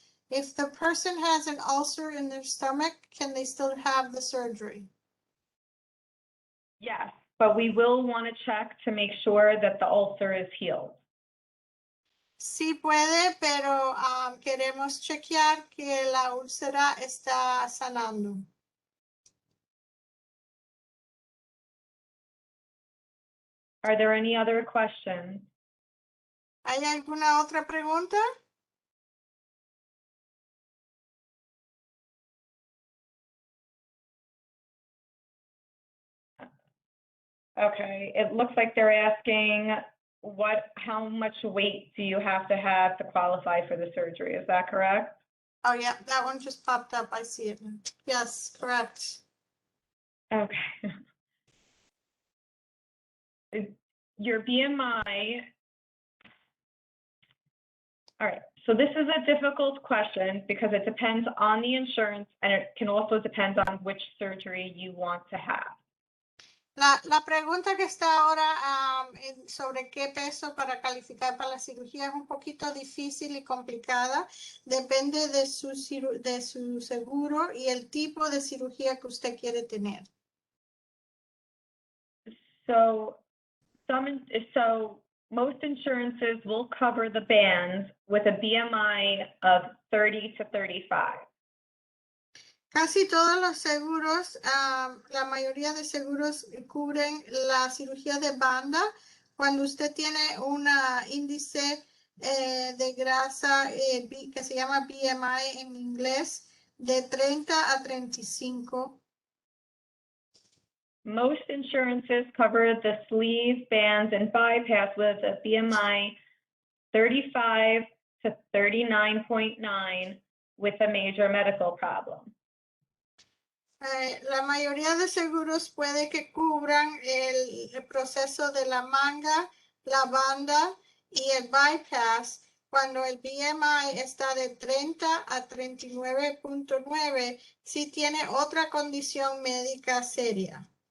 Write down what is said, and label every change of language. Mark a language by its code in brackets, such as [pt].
[en] If the person has an ulcer in their stomach, can they still have the surgery? Yes, but we will want to check to make sure that the ulcer is healed. [es] Sí puede, pero queremos chequear que la úlcera está sanando. [en] Are there any other questions? [es] ¿Hay alguna otra pregunta? [en] Okay, it looks like they're asking how much weight do you have to qualify for the surgery? Is that correct? Oh, yeah, that one just popped up. I see it. Yes, correct. Okay. Your BMI. All right, so this is a difficult question because it depends on the insurance and it can also depend on which surgery you want to have. [es] La pregunta que está ahora sobre qué peso para calificar para la cirugía es un poquito difícil y complicada. Depende de su seguro y el tipo de cirugía que usted quiere tener. [en] So most insurances will cover the bands with a BMI of 30 to 35. [es] Casi todos los seguros, la mayoría de seguros cubren la cirugía de banda cuando usted tiene un índice de grasa que se llama BMI en inglés de 30 a 35. [en] Most insurances cover the sleeve, bands, and bypass with a BMI 35 to 39.9 with a major medical problem. [es] La mayoría de seguros puede que cubran el proceso de la manga, la banda y el bypass cuando el BMI está de 30 a 39.9 si tiene otra condición médica seria.